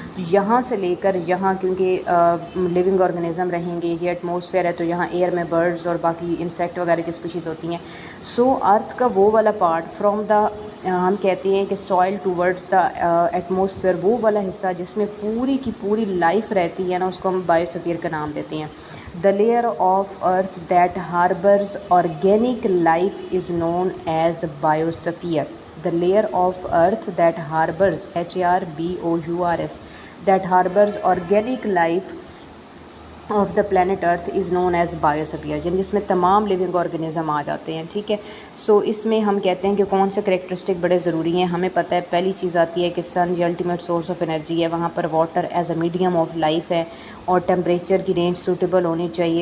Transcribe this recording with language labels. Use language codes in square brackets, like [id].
[ur] یہاں سے لے کر یہاں کیونکہ لیونگ آرگینزم رہیں گے, یہ ایٹماسفیئر ہے تو یہاں ایئر میں برڈز اور باقی انسیکٹ وغیرہ کی اسپیشیز ہوتی ہیں. سو ارتھ کا وہ والا پارٹ فرام دا ہم کہتے ہیں کہ [en] soil towards the atmosphere, [ur] وہ والا حصہ جس میں پوری کی پوری لائف رہتی ہے نا, اس کو ہم بایوسفیئر کا نام دیتے ہیں. [en] The layer of earth that harbors organic life is known as biosphere. The layer of earth that harbors, HARBOURS, that harbors organic life of the planet earth is known as biosphere, [ur] یعنی جس میں تمام living organism آ جاتے ہیں, ٹھیک ہے. سو اس میں ہم کہتے ہیں کہ کون سے کریکٹرسٹک بڑے ضروری ہیں. ہمیں پتہ ہے پہلی چیز آتی ہے کہ سن یہ [en] ultimate source of energy [ur] ہے, وہاں پر [en] water as a medium of life [ur] ہے, اور ٹیمپریچر کی رینج سوٹیبل ہونی چاہیے.